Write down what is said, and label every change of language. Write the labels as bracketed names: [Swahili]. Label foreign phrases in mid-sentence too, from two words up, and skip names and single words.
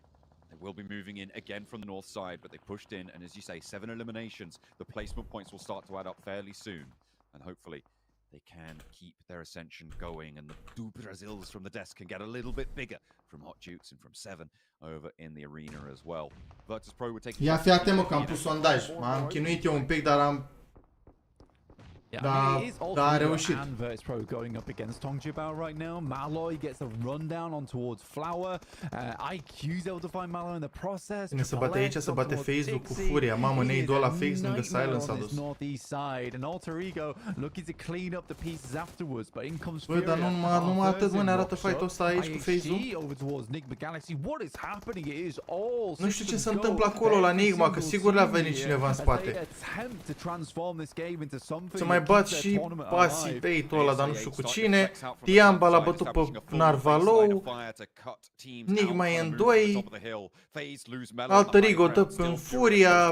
[English] They will be moving in again from the north side, but they pushed in, and as you say, 7 eliminations. The placement points will start to add up fairly soon, and hopefully they can keep their ascension going, and the Du Brazils from the desk can get a little bit bigger from Hot Jukes and from 7 over in the arena as well. Virtus Pro would take... [Romanian] Ia, fii atent, mă, că am pus sondaj. M-am chinuit eu un pic, dar am... [English] Yeah, [Romanian] Da, [English] I mean, it is also [Romanian] da, a reușit. [English] and Virtus Pro going up against Tongjibao right now. Malloy gets a rundown on towards Flower. IQ's able to find Malloy in the process. [Romanian] Bine, să bate aici, să bate FaZe-ul cu furia. Mamă, nade-ul ăla fix lângă Silence a dus. [English] Northeast side, and Alter Ego looking to clean up the pieces afterwards, but in comes [Romanian] Bă, dar numai atât, mă, ne arată fight-ul ăsta aici cu FaZe-ul. [English] over towards Enigma Galaxy. What is happening? It is all [Romanian] Nu știu ce se întâmplă acolo la Enigma, că sigur le-a venit cineva în spate. Să mai bat și Paci-Pate-ul ăla, dar nu știu cu cine. Tiamba l-a bătut pe Narvalou. Enigma e în 2. Alter Ego dă pe Furia.